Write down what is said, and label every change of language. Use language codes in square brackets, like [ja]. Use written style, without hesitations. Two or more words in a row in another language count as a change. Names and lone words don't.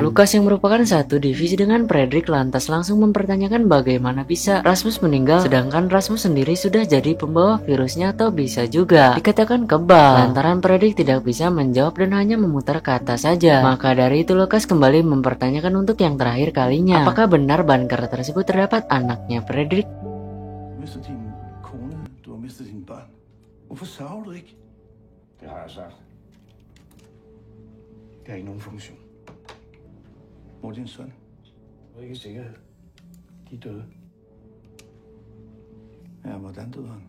[id] Lukas yang merupakan satu divisi dengan Fredrik lantas langsung mempertanyakan bagaimana bisa Rasmus meninggal sedangkan Rasmus sendiri sudah jadi pembawa virusnya, atau bisa juga dikatakan kebal. Lantaran Fredrik tidak bisa menjawab dan hanya memutar kata saja. Maka dari itu Lukas kembali mempertanyakan untuk yang terakhir kalinya, apakah benar bunker tersebut terdapat anaknya Fredrik? [da] Du mister din kone, du har mistet dine børn. Hvorfor sørger du ikke? Det har jeg sagt. Det har ikke nogen funktion. Hvor er din søn? Du er ikke i sikkerhed. De er døde. Ja, hvordan døde han?